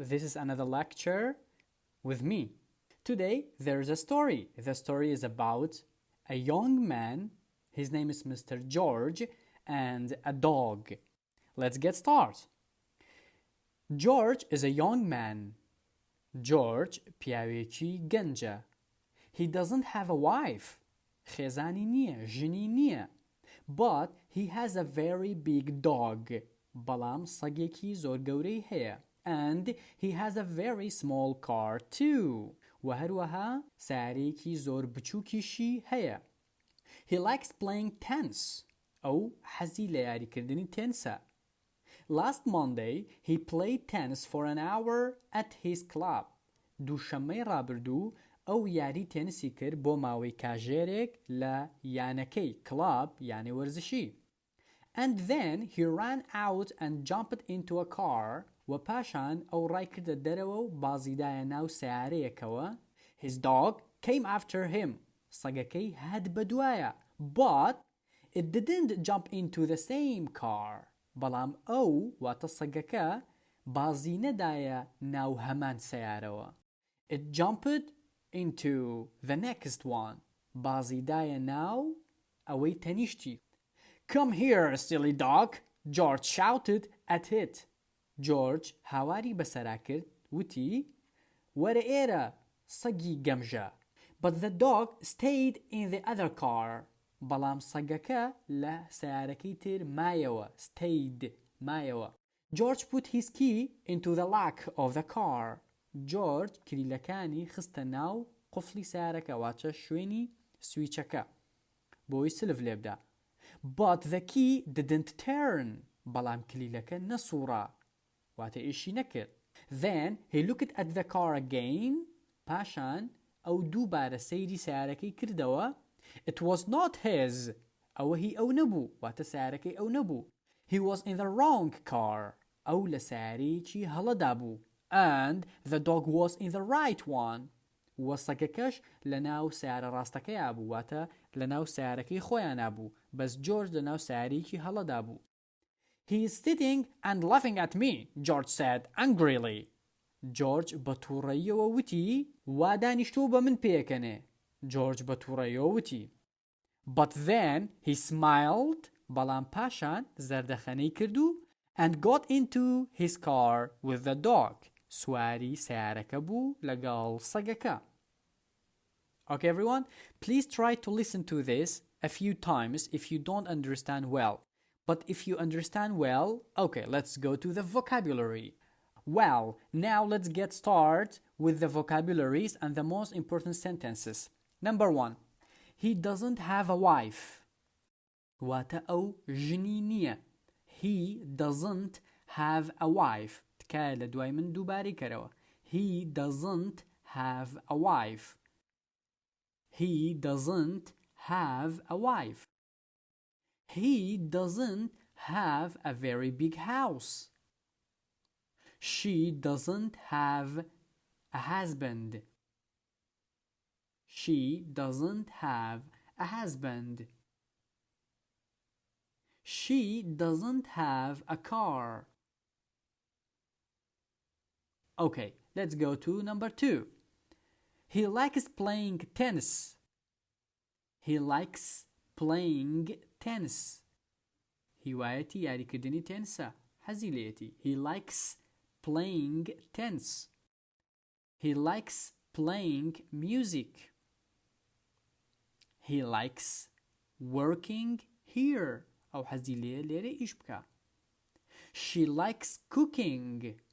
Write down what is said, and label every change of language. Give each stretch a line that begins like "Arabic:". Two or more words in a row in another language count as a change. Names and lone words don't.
English: This is another lecture with me. Today, there's a story. The story is about a young man. His name is Mr. George, and a dog. Let's get started. George is a young man.
Central Kurdish: George پیاوێکی گەنجە.
English: He doesn't have a wife.
Central Kurdish: خێزانی نییە، ژنی نییە.
English: But he has a very big dog.
Central Kurdish: بەڵام سەگێکی زۆر گەورەی هەیە.
English: And he has a very small car too.
Central Kurdish: و هەروەها سیارەیەکی زۆر بچووکیشی هەیە.
English: He likes playing tennis.
Central Kurdish: ئەو حەزی لە یاریکردنی تێنسە.
English: Last Monday, he played tennis for an hour at his club.
Central Kurdish: دووشەممەی ڕابردوو ئەو یاری تێنسی کرد بۆ ماوەی کاژێرێک لە یانەکەی club یانی وەرزشی.
English: And then he ran out and jumped into a car.
Central Kurdish: و پاشان ئەو ڕای کردە دەرەوە و بازیدایە ناو سیارەیەکەوە.
English: His dog came after him.
Central Kurdish: سەگەکەی هات بەدوایە.
English: But it didn't jump into the same car.
Central Kurdish: بەڵام ئەو واتە سەگەکە بازی نەدایە ناو هەمان سیارەوە.
English: It jumped into the next one.
Central Kurdish: بازی دایە ناو ئەوەی تەنیشتی.
English: Come here, silly dog! George shouted at it.
Central Kurdish: George هاواری بەسەرا کرد وتی وەرە ئێرە سەگی گەمژە.
English: But the dog stayed in the other car.
Central Kurdish: بەڵام سەگەکە لە سیارەکەی تر مایەوە. Stayed مایەوە.
English: George put his key into the lock of the car.
Central Kurdish: George کلیلەکانی خستە ناو قفلی سیارەکە واتە شوێنی سویچەکە بۆی سلف لێبدا.
English: But the key didn't turn.
Central Kurdish: بەڵام کلیلەکە نەسووڕا واتە ئیشی نەکرد.
English: Then he looked at the car again.
Central Kurdish: پاشان ئەو دووبارە سەیری سیارەکەی کردەوە.
English: It was not his.
Central Kurdish: ئەوە هی ئەو نەبوو واتە سیارەکەی ئەو نەبوو.
English: He was in the wrong car.
Central Kurdish: ئەو لە سیارەیەکی هەڵەدا بوو.
English: And the dog was in the right one.
Central Kurdish: و سەگەکەش لە ناو سیارە ڕاستەکەیە بوو واتە لە ناو سیارەکەی خۆیان بوو. بەس جۆرج لە ناو سیارەیەکی هەڵەدا بوو.
English: He is sitting and laughing at me, George said angrily.
Central Kurdish: George بە تووڕەییەوە وتی وا دانیشتووە بە من پێکەنێ. George بە تووڕەییەوە وتی.
English: But then he smiled.
Central Kurdish: بەڵام پاشان زەردەخەنەی کردو
English: and got into his car with the dog.
Central Kurdish: سواری سیارەکە بوو لەگەڵ سەگەکە.
English: Okay, everyone, please try to listen to this a few times if you don't understand well. But if you understand well, okay, let's go to the vocabulary. Well, now let's get started with the vocabularies and the most important sentences. Number 1. He doesn't have a wife.
Central Kurdish: واتە ئەو ژنی نییە.
English: He doesn't have a wife.
Central Kurdish: تکایە لە دوای من دووبارەی کەرەوە.
English: He doesn't have a wife. He doesn't have a wife. He doesn't have a very big house. She doesn't have a husband. She doesn't have a husband. She doesn't have a car. Okay, let's go to number 2. He likes playing tennis. He likes playing tennis.
Central Kurdish: هوايتي یاریکردنی تێنسە. حەزی لێتی.
English: He likes playing tennis. He likes playing music. He likes working here.
Central Kurdish: أو حەزی لێرە ئیش بکە.
English: She likes cooking.